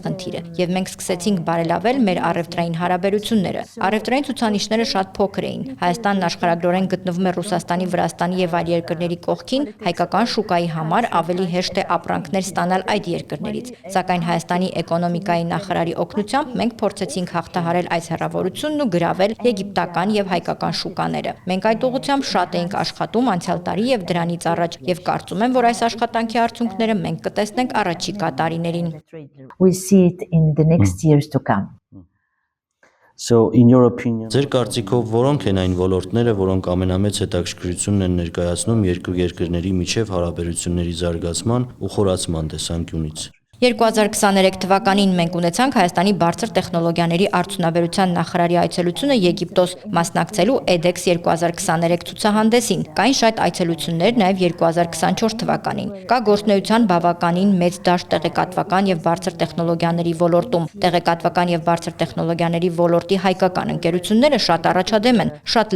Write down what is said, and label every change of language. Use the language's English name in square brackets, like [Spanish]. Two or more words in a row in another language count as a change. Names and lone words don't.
[Armenian] խնդիրը եւ մենք սկսեցինք բարելավել մեր առևտրային հարաբերությունները։ Առևտրային ցուցանիշները շատ փոքր էին։ Հայաստանն աշխարհագրորեն գտնվում է Ռուսաստանի, Վրաստանի եւ այլ երկրների կողքին, հայկական շուկայի համար ավելի հեշտ է ապրանքներ ստանալ այդ երկրներից։ Սակայն Հայաստանի էկոնոմիկայի նախարարի օգնությամբ մենք փորձեցինք հաղթահարել այս հեռավորությունն ու գրավել եգիպտական եւ հայկական շուկաները։ Մենք այդ ուղղությամբ շատ էինք աշխատում անցյալ տարի եւ դրանից առաջ եւ կարծում եմ, որ այս աշխատանքի արդյունքները մենք կտեսնենք առաջիկա տարիներին։ [English] we see it in the next years to come. So in your opinion, [Armenian] Ձեր կարծիքով որոնք են այն ոլորտները, որոնք ամենամեծ հետաքրքրությունն են ներկայացնում երկու երկրների միջև հարաբերությունների զարգացման ու խորացման տեսանկյունից։ 2023 թվականին մենք ունեցանք Հայաստանի բարձր տեխնոլոգիաների արդյունաբերության նախարարի այցելությունը Եգիպտոս մասնակցելու EDEX 2023 ցուցահանդեսին։ Կային շատ այցելություններ նաև 2024 թվականին։ Կա գործունեության բավականին մեծ դաշտ տեղեկատվական եւ բարձր տեխնոլոգիաների ոլորտում։ Տեղեկատվական եւ բարձր տեխնոլոգիաների ոլորտի հայկական ընկերությունները շատ առաջադեմ են, շատ